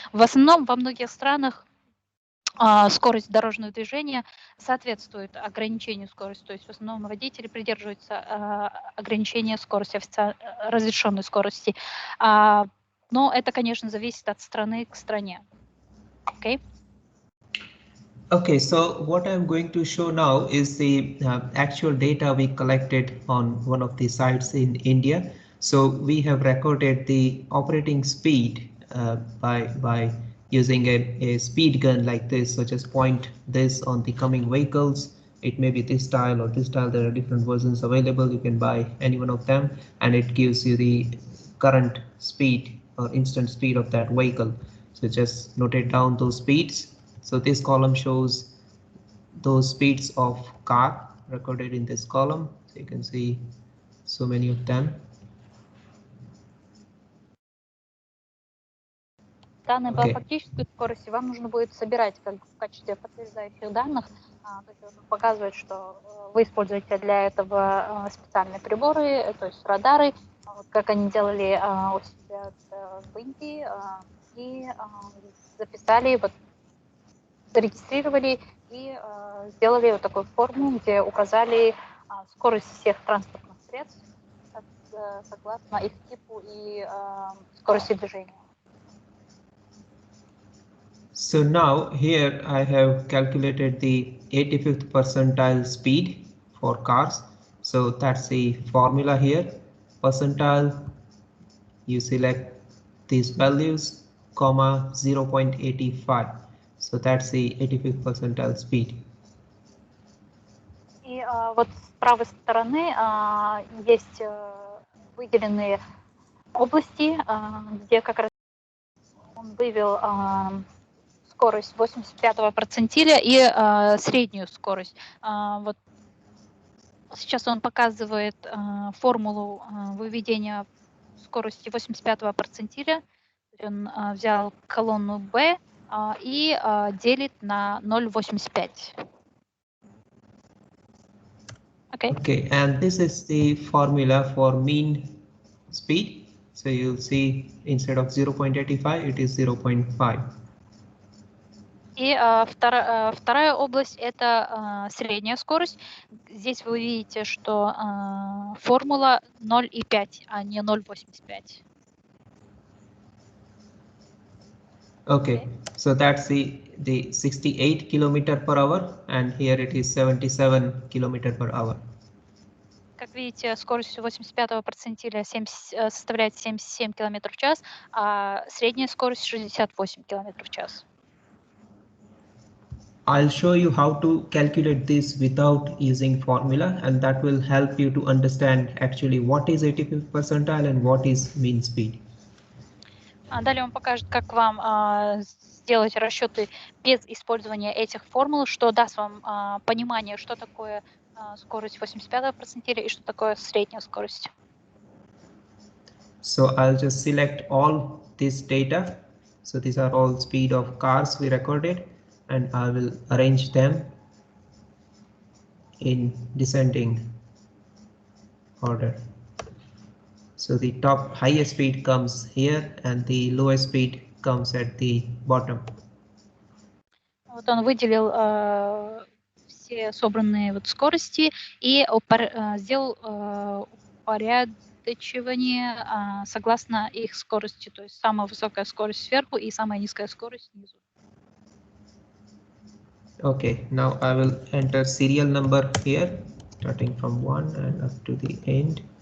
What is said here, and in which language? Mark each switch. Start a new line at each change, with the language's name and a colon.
Russian: В основном во многих странах скорость дорожного движения соответствует ограничению скорости. То есть в основном водители придерживаются ограничения скорости, разрешенной скорости. Но это, конечно, зависит от страны к стране.
English: Okay? Okay, so what I'm going to show now is the actual data we collected on one of the sites in India. So we have recorded the operating speed by using a speed gun like this. So just point this on the coming vehicles. It may be this style or this style. There are different versions available. You can buy any one of them, and it gives you the current speed or instant speed of that vehicle. So just notate down those speeds. So this column shows those speeds of car recorded in this column. So you can see so many of them.
Russian: Данные по фактической скорости вам нужно будет собирать как в качестве подтверждающих данных. То есть он показывает, что вы используете для этого специальные приборы, то есть радары, вот как они делали у себя в Индии, и записали, вот, зарегистрировали и сделали вот такую форму, где указали скорость всех транспортных средств согласно их типу и скорости движения.
English: So now here I have calculated the 85th percentile speed for cars. So that's the formula here. Percentile, you select these values, comma 0.85. So that's the 85th percentile speed.
Russian: И вот с правой стороны есть выделенные области, где как раз он вывел скорость 85-го процентиля и среднюю скорость. Вот сейчас он показывает формулу выведения скорости 85-го процентиля. Он взял колонну B и делит на 0,85.
English: Okay, and this is the formula for mean speed. So you'll see instead of 0.85, it is 0.5.
Russian: И вторая область – это средняя скорость. Здесь вы видите, что формула 0,5, а не 0,85.
English: Okay, so that's the 68 km per hour, and here it is 77 km per hour.
Russian: Как видите, скорость 85-го процентиля составляет 77 км в час, а средняя скорость 68 км в час.
English: I'll show you how to calculate this without using formula, and that will help you to understand actually what is 85th percentile and what is mean speed.
Russian: Далее он покажет, как вам сделать расчеты без использования этих формул, что даст вам понимание, что такое скорость 85-го процентиля и что такое средняя скорость.
English: So I'll just select all this data. So these are all speed of cars we recorded, and I will arrange them in descending order. So the top highest speed comes here and the lowest speed comes at the bottom.
Russian: Вот он выделил все собранные вот скорости и сделал упорядочивание согласно их скорости, то есть самая высокая скорость сверху и самая низкая скорость снизу.
English: Okay, now I will enter serial number here, starting from 1 and up to the end.